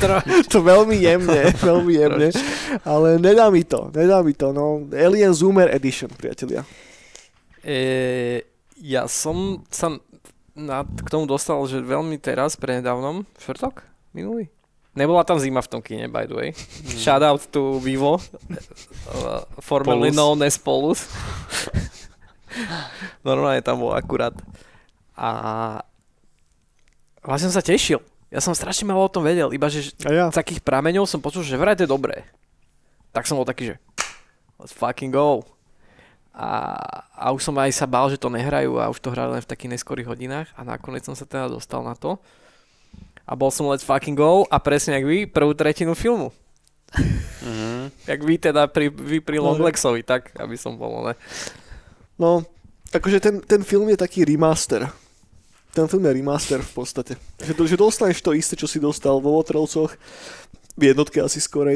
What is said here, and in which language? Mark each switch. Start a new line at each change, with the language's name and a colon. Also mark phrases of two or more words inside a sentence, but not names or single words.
Slovak: To veľmi jemne. Ale nedá mi to. No, Alien Zoomer Edition, priatelia. Ja som sa k tomu dostal, že veľmi teraz, prednedávnom, štvrtok? Minulý? Nebola tam zima v tom kine,
English: by the way. Shout out to Vivo, formerly known as Polus.
Slovak: Normálne tam bol akurát. A vlastne som sa tešil. Ja som strašne málo o tom vedel, iba že z takých prameňov som počul, že vraj to je dobré. Tak som bol taký, že
English: let's fucking go.
Slovak: A už som aj sa bál, že to nehrajú a už to hrali len v takých neskorých hodinách a nakoniec som sa teda dostal na to. A bol som
English: let's fucking go
Slovak: a presne jak vy, prvú tretinu filmu. Jak vy teda pri Longlexovi, tak aby som bol, ne? No, akože ten film je taký remaster. Ten film je remaster v podstate. Že dostaneš to isté, čo si dostal vo Votravcoch, v jednotke asi skorej.